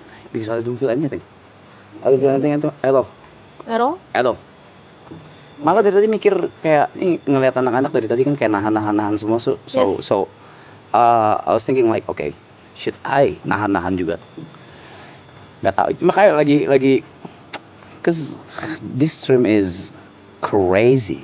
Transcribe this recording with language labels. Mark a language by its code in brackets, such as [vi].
[en] Because I don't feel anything. I don't feel anything at all. At all? At all. [id] Malah dari tadi mikir kayak ini ngeliat anak-anak dari tadi kan kayak nahan semua [en] Yes. I was thinking like okay, should I [id] nahan juga? Gak tahu. Makanya lagi [en] cause this stream is crazy.